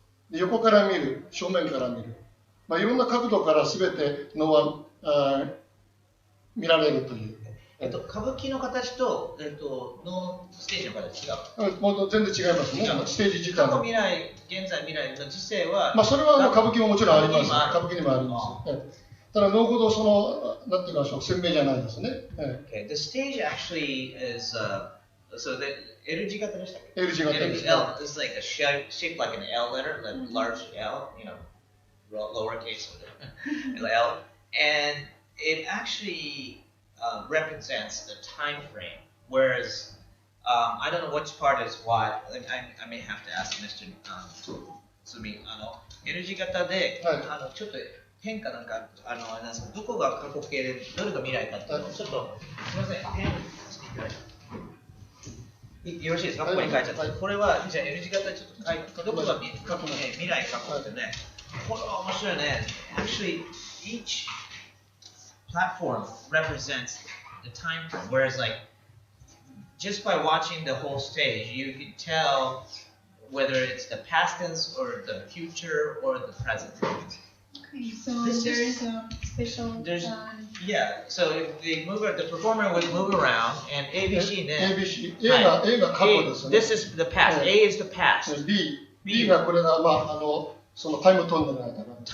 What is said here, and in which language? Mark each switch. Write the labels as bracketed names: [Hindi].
[Japanese] 横から見る、正面から見る、いろんな角度から全て能は見られるという。歌舞伎の形と、のステージの形違う。もう全然違いますね。ステージ自体過去未来、現在未来の時世は、それは歌舞伎ももちろんあります。歌舞伎にもあります。ただ、能ほどなんて言いましょう、鮮明じゃないですね。 [English] Okay. The stage actually is, so the L [Japanese] 字型でしたっけ？ L 字型です。 [English] L is like a shape like an L letter, like large L, lowercase L, and it actually represents the time frame. Whereas I don't know which part is what. I may have to ask Mr. Katsumi. [Japanese] L 字型で、ちょっと変化なんかどこが過去形でどれが未来かっていうのをちょっとすみませんペンしていただいてよろしいですか？ここに書いちゃって、これはじゃあ L 字型でちょっと書いてどこが未来過去ってね、これは面白いね。 [English] Actually, each platform represents the time frame, whereas like just by watching the whole stage, you can tell whether it's the past tense or the future or the present tense. Okay, so there is a special. So if the performer would move around, and ABC ね。 [Japanese] ABC A が過去ですね。 [English] This is the past. A is the past. [Japanese] B がこれがそのタイムトンネルなんだな。